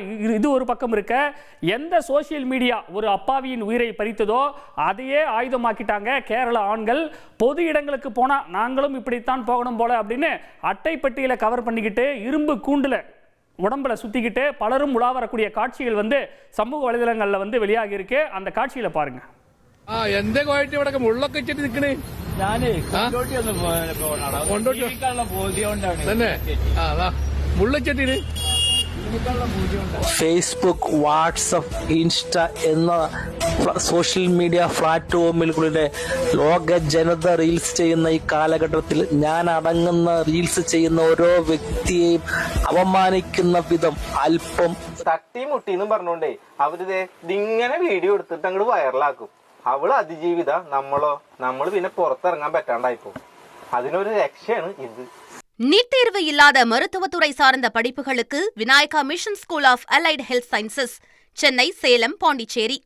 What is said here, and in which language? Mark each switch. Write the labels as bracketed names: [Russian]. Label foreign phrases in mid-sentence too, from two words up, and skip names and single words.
[Tamil] இது ஒரு பக்கம் இருக்க, எந்த சோசியல் மீடியா ஒரு அப்பாவியின் உயிரை பறித்ததோ அதையே ஆயுதமாக்கிட்டாங்க கேரள ஆண்கள். பொது இடங்களுக்கு போனால் நாங்களும் இப்படித்தான் போகணும் போல அப்படின்னு அட்டை பெட்டியில் கவர் பண்ணிக்கிட்டு இரும்பு கூண்டில் உடம்புல சுற்றிக்கிட்டு பலரும் உலா வரக்கூடிய காட்சிகள் வந்து சமூக வலைதளங்களில் வந்து வெளியாகி இருக்கு. அந்த காட்சியில் பாருங்க. [Malayalam] എന്തേ കോയിട്ട് ഇവിടെ മുള്ളൊക്കെ വെച്ചിട്ട് നിക്കണേ തന്നെ മുള്ളച്ചെട്ടിന് ഫേസ്ബുക്ക്, വാട്സപ്പ്, ഇൻസ്റ്റ എന്ന സോഷ്യൽ മീഡിയ പ്ലാറ്റ്ഫോമുകളിലൂടെ ലോക ജനത റീൽസ് ചെയ്യുന്ന ഈ കാലഘട്ടത്തിൽ ഞാൻ അടങ്ങുന്ന റീൽസ് ചെയ്യുന്ന ഓരോ വ്യക്തിയെയും അപമാനിക്കുന്ന വിധം അല്പം തട്ടിമുട്ടിന്നും പറഞ്ഞോണ്ടേ അവരിത് ഇങ്ങനെ വീഡിയോ എടുത്തിട്ട് അങ്ങോട്ട് വൈറലാക്കും. അവള് അതിജീവിത, നമ്മൾ പിന്നെ പുറത്തിറങ്ങാൻ പറ്റാണ്ടായിപ്പോ. അതിനൊരു രക്ഷയാണ് ഇത്. [Tamil] நீட் தேர்வு இல்லாத மருத்துவத்துறை சார்ந்த படிப்புகளுக்கு விநாயகா மிஷன் ஸ்கூல் ஆஃப் அலைட் ஹெல்த் சயின்சஸ், சென்னை, சேலம், பாண்டிச்சேரி